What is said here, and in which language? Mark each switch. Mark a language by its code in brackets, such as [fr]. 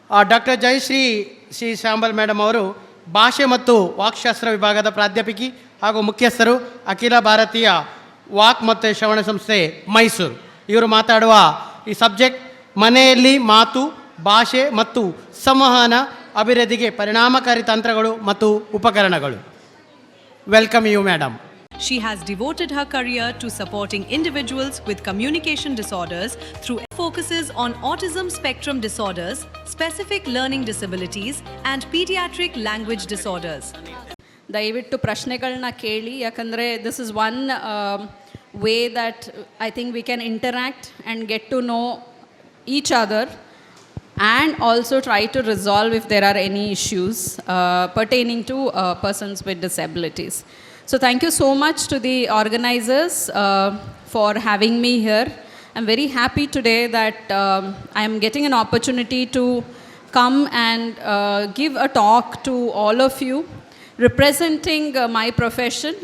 [kn] Doctor Jayashree C ಶಾಂಬಲ್ madam ಅವರು ಭಾಷೆ ಮತ್ತು ವಾಕ್ಶಾಸ್ತ್ರ ವಿಭಾಗದ ಪ್ರಾಧ್ಯಾಪಕಿ ಹಾಗೂ ಮುಖ್ಯಸ್ಥರು, ಅಖಿಲ ಭಾರತೀಯ ವಾಕ್ ಮತ್ತು ಶ್ರವಣ ಸಂಸ್ಥೆ ಮೈಸೂರು. ಇವರು ಮಾತಾಡುವ ಈ ಸಬ್ಜೆಕ್ಟ್ ಮನೆಯಲ್ಲಿ ಮಾತು, ಭಾಷೆ ಮತ್ತು ಸಂವಹನ ಅಭಿವೃದ್ಧಿಗೆ ಪರಿಣಾಮಕಾರಿ ತಂತ್ರಗಳು ಮತ್ತು ಉಪಕರಣಗಳು. [en] Welcome you madam. She has devoted her career to supporting individuals with communication disorders through focuses on autism spectrum disorders, specific learning disabilities and pediatric language disorders. [kn] ದಯವಿಟ್ಟು ಪ್ರಶ್ನೆಗಳನ್ನ ಕೇಳಿ, ಯಾಕಂದರೆ [en] This is one way that I think we can interact and get to know each other and also try to resolve if there are any issues pertaining to persons with disabilities. So thank you so much to the organizers for having me here. I'm very happy today that I am getting an opportunity to come and give a talk to all of you representing my profession.